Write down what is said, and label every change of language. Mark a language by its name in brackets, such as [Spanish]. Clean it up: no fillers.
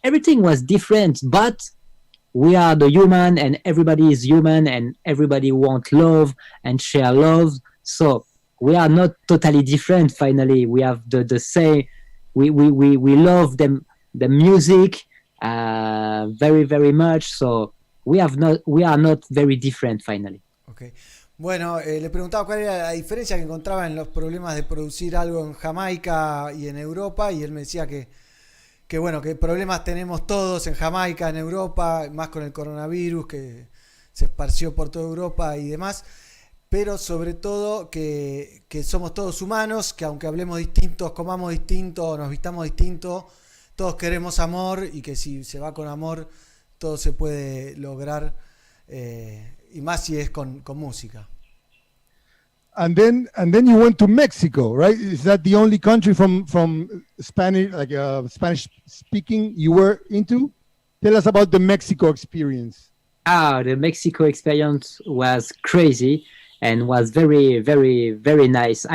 [English] Everything was different, but we are the human, and everybody is human, and everybody want love and share love. So we are not totally different. Finally, we have the same. We love them, the music very, very much. So we are not very different finally. Okay. [Spanish] Bueno, le preguntaba cuál era la diferencia que encontraba en los problemas de producir algo en Jamaica y en Europa, y él me decía que bueno, que problemas tenemos todos en Jamaica, en Europa, más con el coronavirus que se esparció por toda Europa y demás. pero sobre todo que somos todos humanos, que aunque hablemos distintos, comamos distinto, nos vistamos distinto, todos queremos amor y que si se va con amor, todo se puede lograr, y más si es con música. [English] And then you went to Mexico, right? Is that the only country from Spanish, like Spanish speaking, you were into? Tell us about the Mexico experience. The Mexico experience was crazy and was very, very, very nice.